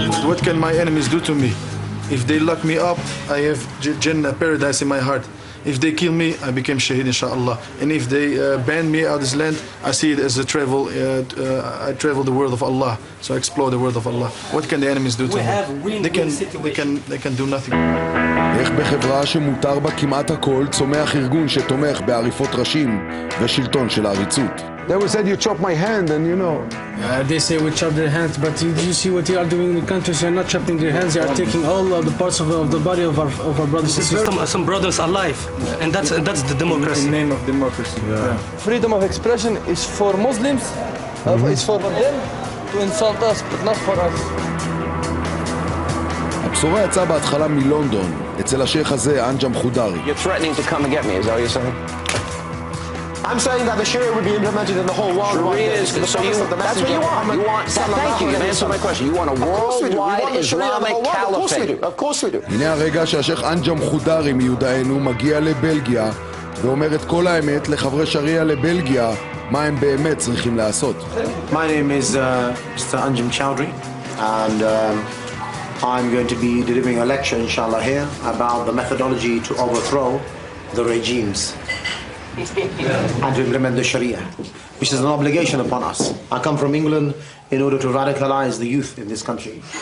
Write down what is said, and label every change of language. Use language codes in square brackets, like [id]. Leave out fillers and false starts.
[en] What can my enemies do to me? If they lock me up, I have Jannah paradise in my heart. If they kill me, I became shaheed inshallah. And if they ban me out of this land, I see it as a travel. I travel the world of Allah, so I explore the world of Allah. What can the enemies do to me? They can do nothing. [he] איך בחברה שמותר בה כמעט הכל צומח ארגון שתומך בעריפות ראשים ושלטון של העריצות. [en] They would say you chop my hand and you know. They say we chop their hands, but you see what you are doing in the countries. You are not chopping their hands. You are taking all of the parts of the body of our brothers and sisters. Some brothers alive, and that's the democracy. In the name of democracy. Yeah. Freedom of expression is for Muslims. It's for them to insult us, but not for us. [he] הבשורה יצאה בהתחלה מלונדון, אצל השייך הזה, אנג'ם חודרי. [en] You're threatening to come and get me, is that what you're saying? I'm saying that the Sharia would be implemented in the whole world. Sharia is the focus of the message. That's what you want. Thank you. You answered my question. You want a worldwide Islamic caliphate. Of course we do. [he] הנה הרגע שהשייך אנג'ם חודרי מיודענו מגיע לבלגיה ואומר את כל האמת לחברי שריה לבלגיה, מה הם באמת צריכים לעשות. [en] My name is Mr. Anjem Chowdhury, and I'm going to be delivering a lecture, inshallah, here about the methodology to overthrow the regimes and to implement the Sharia, which is an obligation upon us. I come from England in order to radicalize the youth in this country.